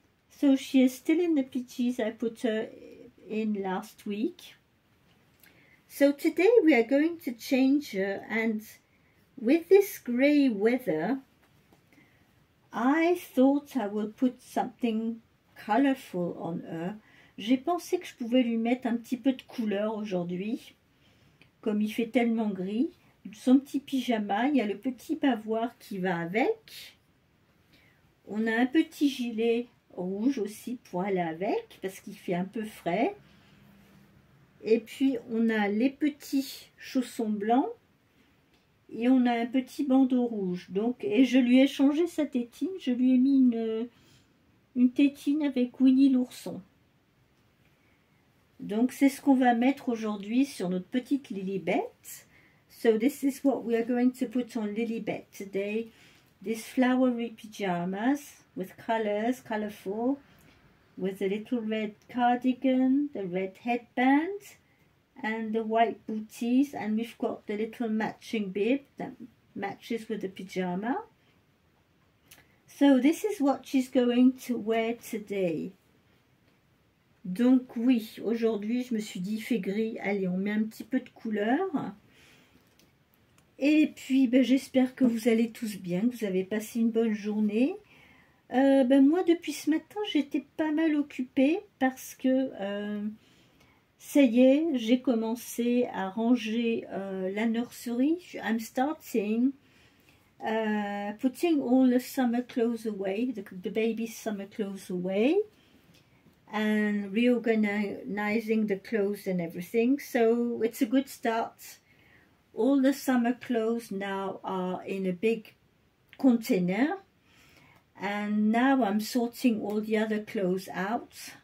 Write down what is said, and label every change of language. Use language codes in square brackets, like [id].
[en] So she is still in the PJs I put her in last week. So today we are going to change her, and with this grey weather, I thought I will put something colorful on her. [fr] J'ai pensé que je pouvais lui mettre un petit peu de couleur aujourd'hui, comme il fait tellement gris. Son petit pyjama, il y a le petit bavoir qui va avec. On a un petit gilet rouge aussi pour aller avec, parce qu'il fait un peu frais. Et puis on a les petits chaussons blancs et on a un petit bandeau rouge. Donc, et je lui ai changé sa tétine, je lui ai mis une tétine avec Winnie l'ourson. Donc c'est ce qu'on va mettre aujourd'hui sur notre petite Lilibet. [en] So this is what we are going to put on Lilibet today. These flowery pyjamas with colors, colorful, with a little red cardigan, the red headband, and the white booties, and we've got the little matching bib that matches with the pyjama. So this is what she's going to wear today. [fr] Donc oui, aujourd'hui je me suis dit il fait gris, allez on met un petit peu de couleur. Et puis ben, j'espère que vous allez tous bien, que vous avez passé une bonne journée. Moi depuis ce matin j'étais pas mal occupée parce que ça y est, j'ai commencé à ranger la nursery. [en] I'm starting putting all the summer clothes away, the baby's summer clothes away, and reorganizing the clothes and everything. So it's a good start. All the summer clothes now are in a big container, and now I'm sorting all the other clothes out.